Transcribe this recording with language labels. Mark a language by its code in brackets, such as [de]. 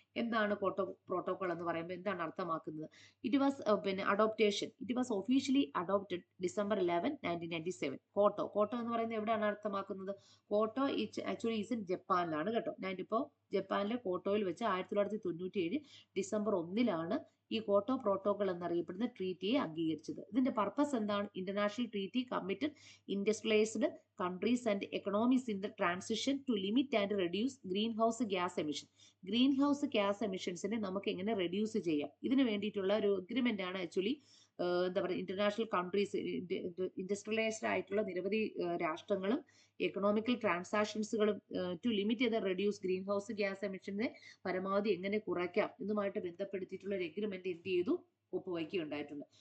[ml] എന്താണ് Kyoto protocol എന്ന് പറയുമ്പോൾ എന്താണ് അർത്ഥമാക്കുന്നത്? [en] It was it was officially adopted December 11, 1997. [ml] Kyoto എന്ന് പറയുന്നത് എവിടെയാണ് അർത്ഥമാക്കുന്നത്? ക്യോട്ടോ ആക്ച്വലി ഈസ് ഇൻ ജപ്പാനിലാണ് കേട്ടോ. ഞാനിപ്പോ ജപ്പാനിലെ ക്യോട്ടോയിൽ വെച്ച് 1997 ഡിസംബർ 1 ഈ ക്യോട്ടോ പ്രോട്ടോകോൾ എന്നറിയപ്പെടുന്ന ട്രീറ്റിയെ അംഗീകരിച്ചത്. ഇതിന്റെ പർപ്പസ് എന്താണ്? [en] International treaty committed industrialised countries and economies in the transition to limit and reduce greenhouse gas emission. [ml] Greenhouse gas എമിഷൻസിനെ നമുക്ക് എങ്ങനെ റെഡ്യൂസ് ചെയ്യാം, ഇതിന് വേണ്ടിയിട്ടുള്ള ഒരു അഗ്രിമെന്റ് ആണ് ആക്ച്വലി എന്താ പറയുക ഇന്റർനാഷണൽ കൺട്രീസ്, ഇൻഡസ്ട്രിയലൈസ്ഡ് ആയിട്ടുള്ള നിരവധി രാഷ്ട്രങ്ങളും എക്കണോമിക്കൽ ട്രാൻസാക്ഷൻസുകളും ടു ലിമിറ്റ് ചെയ്ത് റെഡ്യൂസ് ഗ്രീൻ ഹൗസ് ഗ്യാസ് എമിഷനെ പരമാവധി എങ്ങനെ കുറയ്ക്കാം എന്നുമായിട്ട് ബന്ധപ്പെടുത്തിയിട്ടുള്ള ഒരു അഗ്രിമെന്റ് എന്ത് ചെയ്തു? ഒപ്പുവയ്ക്കുകയുണ്ടായിട്ടുണ്ട്.